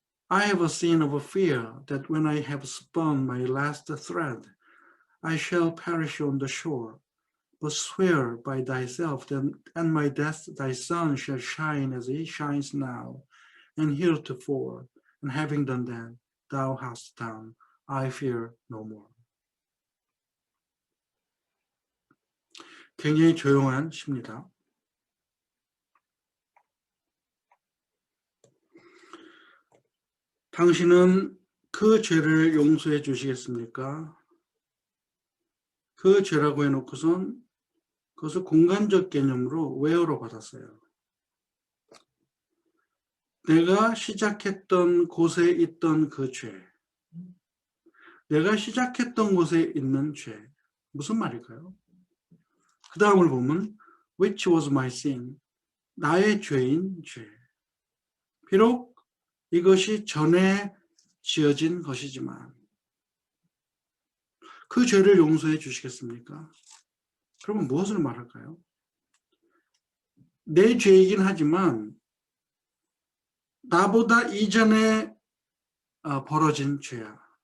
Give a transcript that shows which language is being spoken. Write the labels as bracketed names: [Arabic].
[English] I have a sin of a fear that when I have spun my last thread, I shall perish on the shore. But swear by thyself that and my death thy sun shall shine as he shines now, and heretofore, and having done that, thou hast done, I fear no more. [Korean] 굉장히 조용한 시입니다. 당신은 그 죄를 용서해 주시겠습니까? 그 죄라고 해놓고선 그것을 공간적 개념으로 where로 받았어요. 내가 시작했던 곳에 있던 그 죄. 내가 시작했던 곳에 있는 죄. 무슨 말일까요? 그 다음을 보면 [English] which was my sin. [Korean] 나의 죄인 죄. 비록 이것이 전에 지어진 것이지만 그 죄를 용서해 주시겠습니까? 그러면 무엇을 말할까요? 내 죄이긴 하지만 나보다 이전에 벌어진 죄야.